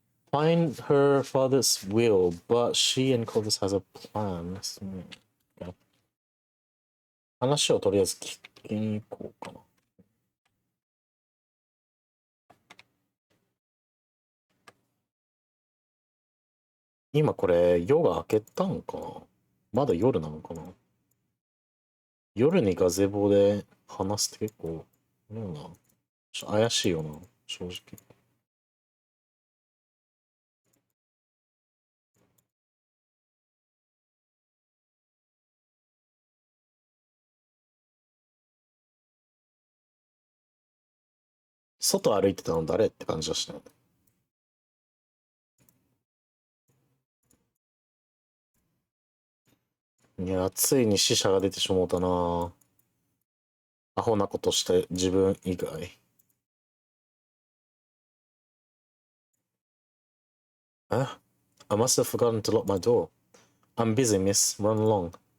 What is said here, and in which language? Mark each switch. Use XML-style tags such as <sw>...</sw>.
<en>Find her father's will, but she and Clovis has a plan. Okay.</en> <ja>話をとりあえず聞きに行こうかな。今これ夜が明けたんかな。まだ夜なのかな。夜にガゼボで話すって結構怪しいよな、正直。外歩いてたの誰って感じだしたね。いや、ついに死者が出てしもうたな。アホなことして自分以外。</ja> <en>I must have forgotten to lock my door. I'm busy, miss. Run along.</en>